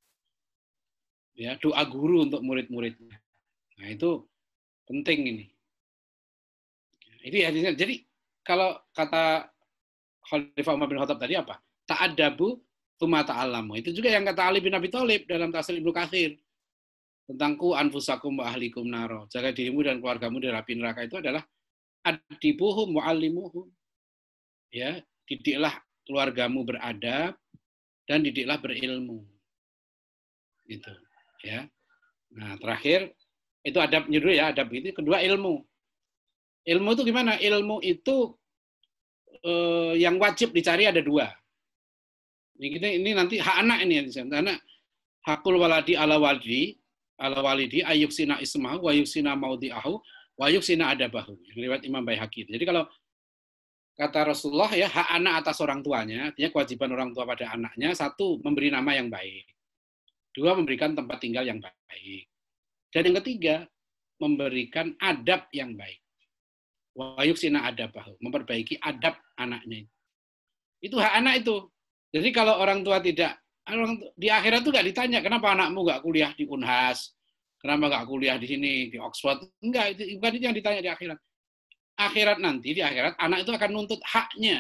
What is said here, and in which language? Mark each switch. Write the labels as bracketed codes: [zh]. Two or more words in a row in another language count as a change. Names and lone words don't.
[id] Ya, doa guru untuk murid-muridnya. Nah, itu penting ini. Itu ya, jadi kalau kata Khalifah Umar bin Khattab tadi apa? [ar] تأدبوا ثم تعلموا. [id] Itu juga yang kata Ali bin Abi Thalib dalam tafsir Ibnu Katsir. [ar] Tentang قوا أنفسكم وأهليكم نارا. [id] Jaga dirimu dan keluargamu dari api neraka itu adalah [ar] أدبوهم علموهم. [id] Ya, didiklah keluargamu beradab dan didiklah berilmu. Gitu, ya. Nah, terakhir itu adab dulu ya, adab itu. Kedua ilmu. Ilmu itu gimana? Ilmu itu yang wajib dicari ada 2. Ini nanti hak anak ini, anak [ar] حق الولد على الوالد أن يحسن اسمه ويحسن موضعه ويحسن أدبه. [id] Riwayat Imam Baihaqi. Jadi kalau kata Rasulullah, ya, hak anak atas orang tuanya, artinya kewajiban orang tua pada anaknya, 1, memberi nama yang baik. 2, memberikan tempat tinggal yang baik. Dan yang ketiga, memberikan adab yang baik. [ar] ويحسن أدبه, [id] memperbaiki adab anaknya. Itu hak anak itu. Jadi kalau orang tua tidak, di akhirat itu nggak ditanya, kenapa anakmu nggak kuliah di Unhas, kenapa nggak kuliah di sini, di Oxford. Enggak, bukan itu yang ditanya di akhirat. Akhirat nanti, di akhirat, anak itu akan nuntut haknya.